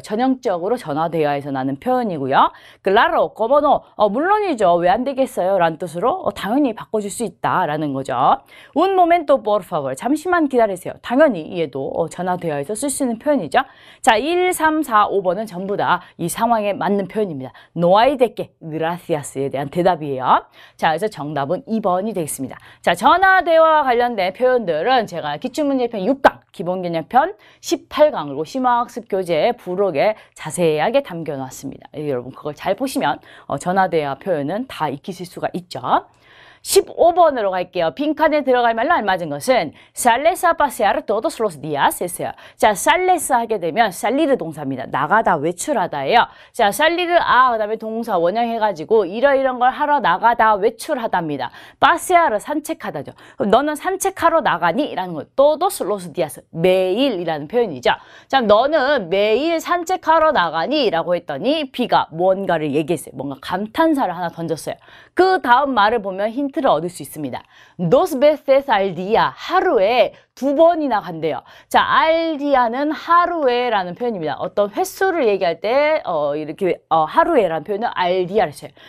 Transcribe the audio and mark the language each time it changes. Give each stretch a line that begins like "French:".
Korean: 전형적으로 전화 대화에서 나는 표현이고요.
Spanish: claro, como no.
Korean: 물론이죠. 왜 안 되겠어요? 라는 뜻으로 당연히 바꿔줄 수 있다 라는 거죠.
Spanish: un momento por favor.
Korean: 잠시만 기다리세요. 당연히 얘도 전화 대화에서 쓸 수 있는 표현이죠. 자, 1, 3, 4, 5번은 전부 다 이 상황에 맞는 표현입니다.
Spanish: No hay de qué, gracias에
Korean: 대한 대답이에요. 자, 그래서 정답은 2번이 되겠습니다. 자, 전화 대화와 관련된 표현들은 제가 기출문제편 6강, 기본개념편 18강, 그리고 심화학습 교재 부록에 자세하게 담겨놨습니다. 여러분 그걸 잘 보시면 전화 대화 표현은 다 익히실 수가 있죠. 15번으로 갈게요. 빈칸에 들어갈 말로 알맞은 것은
Spanish: sales a pasear todos los días
Korean: 했어요. 자, sales 하게 되면 salir 동사입니다. 나가다, 외출하다예요. 자, salir 그 다음에 동사 원형해가지고 이런 걸 하러 나가다, 외출하답니다. pasear 산책하다죠. 그럼 너는 산책하러 나가니? 라는 거.
Spanish: todos los días
Korean: 매일이라는 표현이죠. 자, 너는 매일 산책하러 나가니? 라고 했더니 B가 뭔가를 얘기했어요. 뭔가 감탄사를 하나 던졌어요. 그 다음 말을 보면 힌트를 얻을 수 있습니다.
Spanish: Dos veces al día.
Korean: 하루에 2번이나 간대요. 자, al dia는 하루에 라는 표현입니다. 어떤 횟수를 얘기할 때 이렇게 하루에 라는 표현은 al dia를 써요.